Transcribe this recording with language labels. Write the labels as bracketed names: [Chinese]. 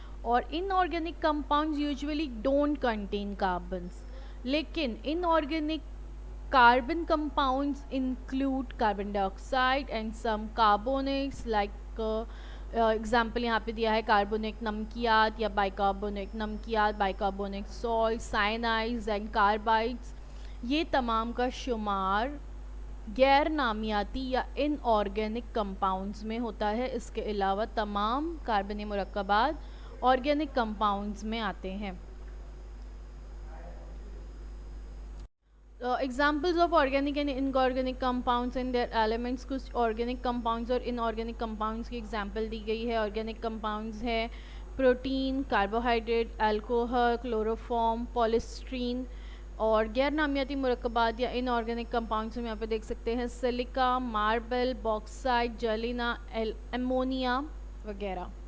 [English] اور inorganic compounds usually don't contain carbons, لیکن inorganic carbon compounds include carbon dioxide and some carbonates like example [Urdu] یہاں پہ دیا ہے کاربونک نمکیات یا بائیکاربونک نمکیات, [English] Bicarbonic salt, cyanides and carbides. [Urdu] یہ تمام کا شمار غیر نامیاتی یا ان آرگینک کمپاؤنڈز میں ہوتا ہے. اس کے علاوہ تمام کاربنی مرکبات آرگینک کمپاؤنڈز میں آتے ہیں. [English] Examples of organic and inorganic compounds and their elements. [Urdu] کچھ organic compounds اور inorganic compounds کی example دی گئی ہے. organic compounds ہے protein, carbohydrate, alcohol, chloroform, polystyrene. اور غیر نامیاتی مرکبات یا inorganic compounds ہم یہاں پہ دیکھ سکتے ہیں silica, marble, bauxite, Julena, ammonia وغیرہ.